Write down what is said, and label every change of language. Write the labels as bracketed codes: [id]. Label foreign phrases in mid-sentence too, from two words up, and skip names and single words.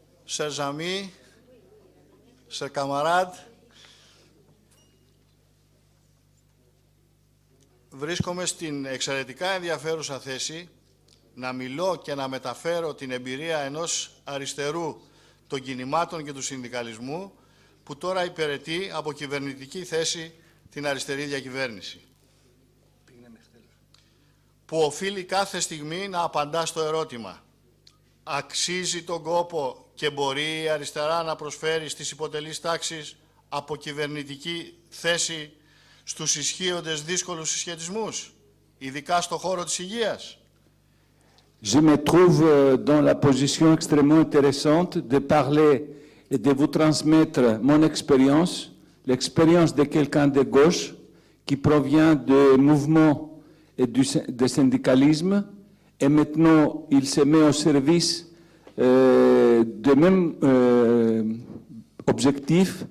[fr] chers amis, chers camarades, [el] βρίσκομαι στην εξαιρετικά ενδιαφέρουσα θέση να μιλώ και να μεταφέρω την εμπειρία ενός αριστερού των κινημάτων και του συνδικαλισμού που τώρα υπηρετεί από κυβερνητική θέση την αριστερή διακυβέρνηση. Που οφείλει κάθε στιγμή να απαντά στο ερώτημα: αξίζει τον κόπο και μπορεί η αριστερά να προσφέρει στις υποτελείς τάξεις από κυβερνητική θέση στους ισχύοντες δύσκολους συσχετισμούς, ειδικά στον χώρο της υγείας? [fr] Je me trouve dans la position extrêmement intéressante de parler et de vous transmettre mon expérience, l'expérience de quelqu'un de gauche qui provient des mouvements et du syndicalisme, et maintenant il se met au service de même objectif